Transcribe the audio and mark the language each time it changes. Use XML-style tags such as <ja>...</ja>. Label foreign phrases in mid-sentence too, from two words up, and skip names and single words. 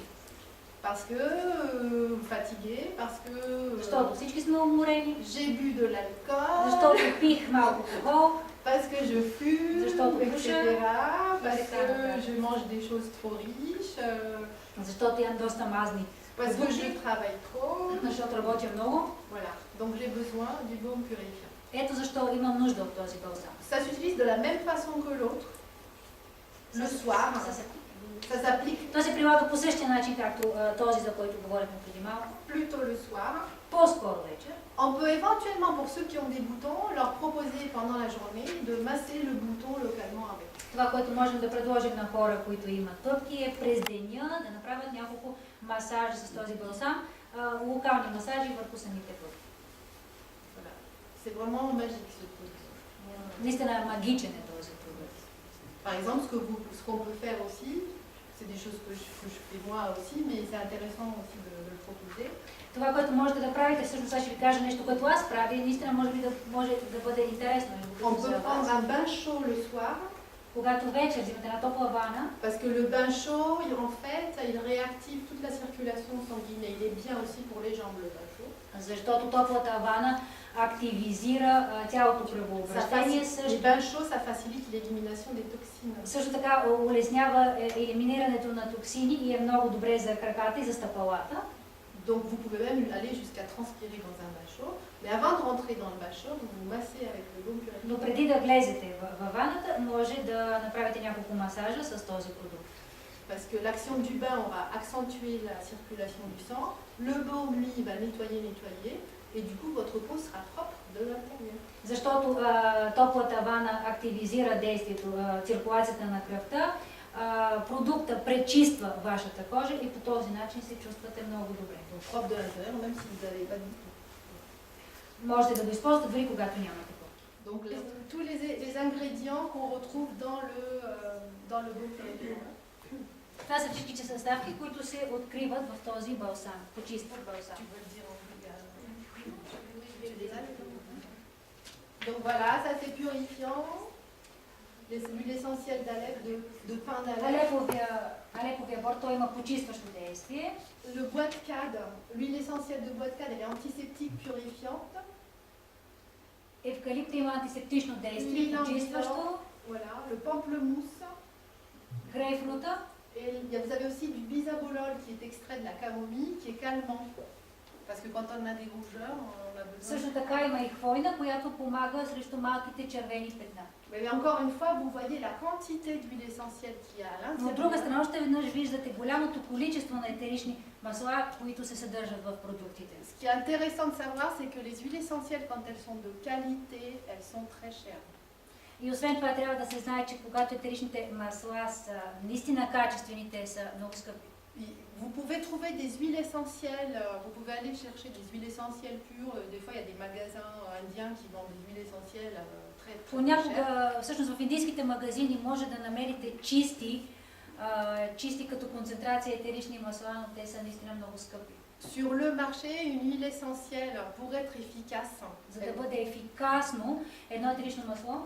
<fr>Parce que fatigué, parce que</fr> <bg>Защото всички сме уморени.</bg> <fr>j'ai bu de l'alcool,</fr> <bg>Защото пих малко алкохол.</bg> <fr>parce que je fume,</fr> <bg>Защото</bg> <fr>etc.</fr> <bg>пуша,</bg> <fr>Parce etc. que je mange des choses trop riches,</fr> <bg>Защото ям доста мазни.</bg> <fr>parce que je travaille trop.</fr> <bg>Защото работя много.</bg> <fr>Voilà. Donc j'ai besoin du baume purifiant.</fr> <bg>Ето защо имам нужда от този балсам.</bg> <fr>Ça s'utilise de la même façon que l'autre. Le soir, ça s'applique</fr> <bg>Той се прилага по същия начин, както този, за който говорихме преди малко.</bg> <fr>plutôt le soir.</fr> <bg>По-скоро вечер.</bg> <fr>On peut éventuellement, pour ceux qui ont des boutons, leur proposer pendant la journée de masser le bouton localement avec.</fr> <bg>Това, което можем да предложим на хора, които имат пъпки, е през деня да направят няколко масажа с този балсам, локални масажи върху самите пъпки.</bg> <fr>Voilà. C'est vraiment magique ce produit.</fr> <bg>Наистина е магичен е този продукт.</bg> <fr>Par exemple, ce qu'on peut faire aussi, c'est des choses que je fais moi aussi, mais c'est intéressant aussi de le proposer.</fr> <bg>Това, което можете да правите, всъщност аз ще ви кажа нещо, което аз правя и наистина може да бъде интересно.</bg> <fr>On peut prendre un bain chaud le soir.</fr> <bg>Когато вечер взимате една топла вана,</bg> <fr>Parce que le bain chaud, en fait, il réactive toute la circulation sanguine et il est bien aussi pour les jambes, le bain chaud.</fr> <bg>защото топлата вана активизира цялото кръвообращение.</bg> <fr>Les bains chauds, ça facilite l'élimination des toxines.</fr> <bg>Също така улеснява елиминирането на токсини и е много добре за краката и за стъпалата.</bg> <fr>Donc vous pouvez même aller jusqu'à transpirer dans un bain chaud. Mais avant de rentrer dans le bain chaud, vous vous massez avec le baume purifiant.</fr> <bg>Но преди да влезете във ваната, може да направите няколко масажа с този продукт.</bg> <fr>Parce que l'action du bain, on va accentuer la circulation du sang. Le baume, lui, va nettoyer. Et du coup, votre peau sera propre de l'intérieur.</fr> <bg>Защото топлата вана активизира действието, циркулацията на кръвта, продукта пречиства вашата кожа и по този начин се чувствате много добре.</bg> <fr>Donc propre de l'intérieur, même si vous n'avez pas du tout.</fr> <bg>Можете да го използвате дори когато нямате пъпки.</bg> <fr>Donc tous les ingrédients qu'on retrouve dans le baume purifiant.</fr> <bg>Това са всичките съставки, които се откриват в този балсам, почистващ балсам.</bg> <fr>Tu veux le dire en vulgaire? Donc voilà, ça c'est purifiant. L'huile essentielle d'Alep, de pain d'Alep.</fr> <bg>Алеповия бор, той има почистващо действие.</bg> <fr>Le bois de cade, l'huile essentielle de bois de cade, elle est antiseptique, purifiante.</fr> <bg>Евкалипта има антисептично действие, почистващо.</bg> <fr>Voilà, le pamplemousse.</fr> <bg>Грейпфрута.</bg> <fr>Et vous avez aussi du bisabolol qui est extrait de la camomille, qui est calmant. Parce que quand on a des rougeurs, on a besoin...</fr> <bg>Също така има и хвойна, която помага срещу малките червени петна.</bg> <fr>Mais encore une fois, vous voyez la quantité d'huile essentielle qu'il y a à l'intérieur.</fr> <bg>Но от друга страна, още веднъж виждате голямото количество на етерични масла, които се съдържат в продуктите.</bg> <fr>Ce qui est intéressant de savoir, c'est que les huiles essentielles, quand elles sont de qualité, elles sont très chères.</fr> <bg>И освен това трябва да се знае, че когато етеричните масла са наистина качествени, те са много скъпи.</bg> <fr>Vous pouvez trouver des huiles essentielles, vous pouvez aller chercher des huiles essentielles pures. Des fois, il y a des magasins indiens qui vendent des huiles essentielles très chères.</fr> <bg>Понякога, всъщност в индийските магазини може да намерите чисти като концентрация етерични масла, но те са наистина много скъпи.</bg> <fr>Sur le marché, une huile essentielle, pour être efficace,</fr> <bg>За да бъде ефикасно едно етерично масло,</bg>